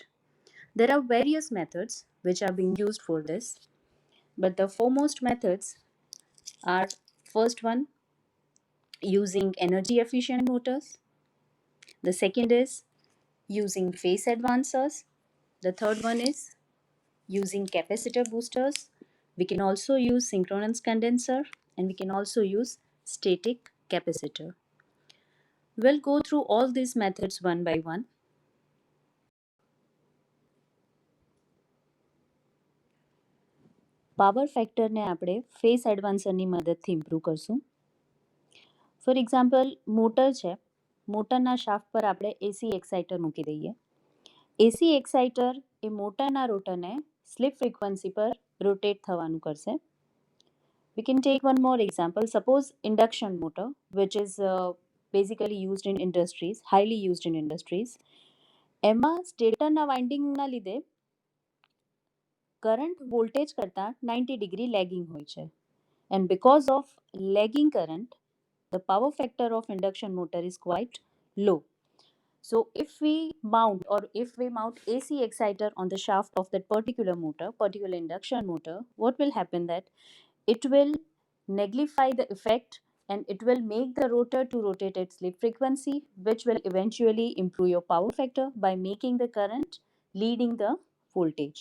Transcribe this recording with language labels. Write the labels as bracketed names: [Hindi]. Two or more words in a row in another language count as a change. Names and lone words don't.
[English] There are various methods which are being used for this, but the foremost methods are first one using energy efficient motors, the second is using phase advancers, the third one is using capacitor boosters. We can also use synchronous condenser and we can also use static capacitor. We'll go through all these methods one by one. [Gujarati] પાવર ફેક્ટરને આપણે ફેસ એડવાન્સરની મદદથી ઇમ્પ્રૂવ કરશું. [English] for example [Gujarati] મોટર છે, મોટરના શાફ્ટ પર આપણે [English] AC exciter [Gujarati] મૂકી દઈએ. [English] AC exciter [Gujarati] એ મોટરના રોટરને [English] slip frequency [Gujarati] પર રોટેટ થવાનું કરશે. [English] We can take one more example. Suppose induction motor, which is basically used in industries, highly used in industries. [Gujarati] એમાં સ્ટેટરના વાઇન્ડિંગના લીધે કરંટ વોલ્ટેજ કરતાં 90 [English] degree lagging [Gujarati] હોય છે. [English] And because of lagging current, the power factor of induction motor is quite low. So if we mount AC exciter on the shaft of that particular induction motor, what will happen that it will neglify the effect and it will make the rotor to rotate at sleep frequency, which will eventually improve your power factor by making the current leading the voltage.